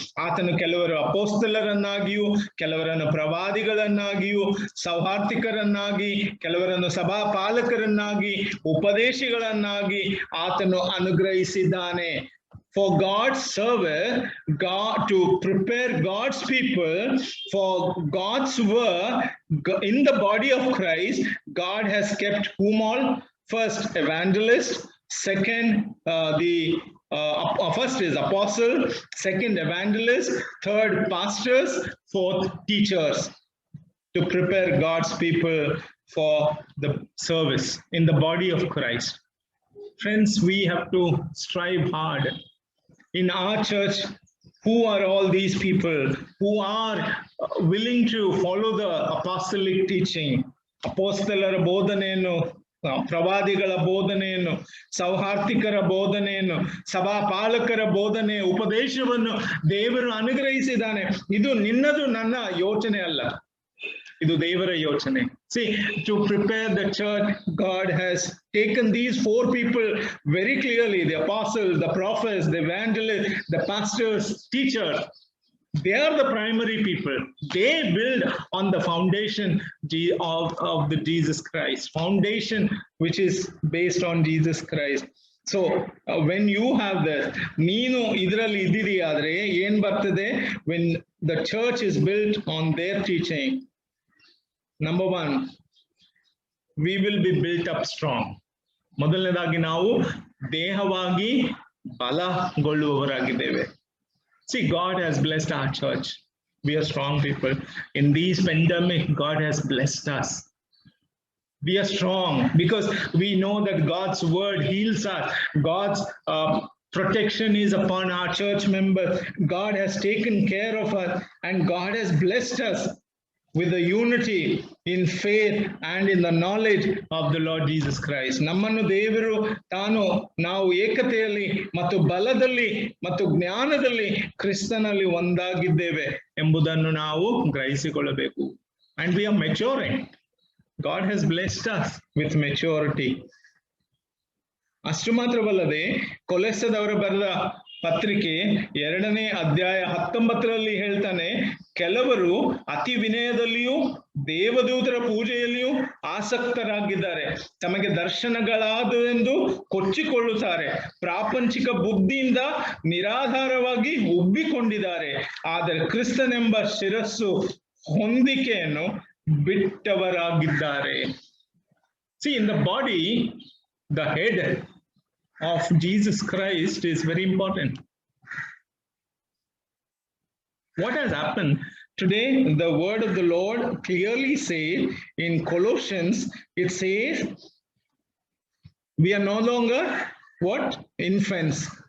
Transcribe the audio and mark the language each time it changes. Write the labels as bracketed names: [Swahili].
[Kannada] ಆತನು ಕೆಲವರು ಅಪೋಸ್ತಲರನ್ನಾಗಿಯೂ, ಕೆಲವರನ್ನು ಪ್ರವಾದಿಗಳನ್ನಾಗಿಯೂ, ಸೌಹಾರ್ದಿಕರನ್ನಾಗಿ, ಕೆಲವರನ್ನು ಸಭಾಪಾಲಕರನ್ನಾಗಿ, ಉಪದೇಶಿಗಳನ್ನಾಗಿ ಆತನು ಅನುಗ್ರಹಿಸಿದ್ದಾನೆ. [English] For God's service, God, to prepare God's people for God's work in the body of Christ, God has kept whom all? First, evangelist. Second, first is apostle. Second, evangelist. Third, pastors. Fourth, teachers. To prepare God's people for the service in the body of Christ. Friends, we have to strive hard. In our church, who are all these people who are willing to follow the apostolic teaching? [Kannada] ಅಪೋಸ್ತಲರ ಬೋಧನೆಯನ್ನು, ಪ್ರವಾದಿಗಳ ಬೋಧನೆಯನ್ನು, ಸೌಹಾರ್ದಿಕರ ಬೋಧನೆಯನ್ನು, ಸಭಾಪಾಲಕರ ಬೋಧನೆ, ಉಪದೇಶವನ್ನು ದೇವರು ಅನುಗ್ರಹಿಸಿದ್ದಾನೆ. ಇದು ನಿನ್ನದು ನನ್ನ ಯೋಚನೆ ಅಲ್ಲ, ಇದು ದೇವರ ಯೋಚನೆ. [English] See, to prepare the church, God has taken these 4 people very clearly: the apostles, the prophets, the evangelists, the pastors, teachers. They are the primary people. They build on the foundation of the Jesus Christ, foundation which is based on Jesus Christ. So when you have this, [Kannada] ನೀನು ಇದರಲ್ಲಿ ಇದ್ದಿದೆಯಾದ್ರೆ ಏನ್ ಬರ್ತದೆ? [English] When the church is built on their teaching, number 1, we will be built up strong. [Kannada] ಮೊದಲನೇದಾಗಿ ನಾವು ದೇಹವಾಗಿ ಬಲಗೊಳ್ಳುವವರಾಗಿದ್ದೇವೆ. [English] See, God has blessed our church. We are strong people. In these pandemic, God has blessed us. We are strong because we know that God's word heals us. God's protection is upon our church members. God has taken care of us, and God has blessed us with the unity in faith and in the knowledge of the Lord Jesus Christ. [Kannada] ನಮ್ಮನ್ನು ದೇವರು ನಾವು ಏಕತೆಯಲ್ಲಿ ಮತ್ತು ಬಲದಲ್ಲಿ ಮತ್ತು ಜ್ಞಾನದಲ್ಲಿ ಕ್ರಿಸ್ತನಲ್ಲಿ ಒಂದಾಗಿದ್ದೇವೆ ಎಂಬುದನ್ನು ನಾವು ಗ್ರಹಿಸಿಕೊಳ್ಳಬೇಕು. [English] And we are maturing. God has blessed us with maturity. [Kannada] ಅಷ್ಟು ಮಾತ್ರವಲ್ಲದೆ ಕೊಲೊಸ್ಸೆದವರು ಬರೆದ ಪತ್ರಿಕೆ 2ನೇ ಅಧ್ಯಾಯ 19ರಲ್ಲಿ ಹೇಳ್ತಾನೆ, ಕೆಲವರು ಅತಿ ವಿನಯದಲ್ಲಿಯೂ ದೇವದೂತರ ಪೂಜೆಯಲ್ಲಿಯೂ ಆಸಕ್ತರಾಗಿದ್ದಾರೆ, ತಮಗೆ ದರ್ಶನಗಳಾದವೆಂದು ಕೊಚ್ಚಿಕೊಳ್ಳುತ್ತಾರೆ, ಪ್ರಾಪಂಚಿಕ ಬುದ್ಧಿಯಿಂದ ನಿರಾಧಾರವಾಗಿ ಉಬ್ಬಿಕೊಂಡಿದ್ದಾರೆ, ಆದರೆ ಕ್ರಿಸ್ತನೆಂಬ ಶಿರಸ್ಸು ಹೊಂದಿಕೆಯನ್ನು ಬಿಟ್ಟವರಾಗಿದ್ದಾರೆ. [English] See, in the body, the head of Jesus Christ is very important. What has happened today? The word of the Lord clearly says in Colossians, it says we are no longer what? Infants.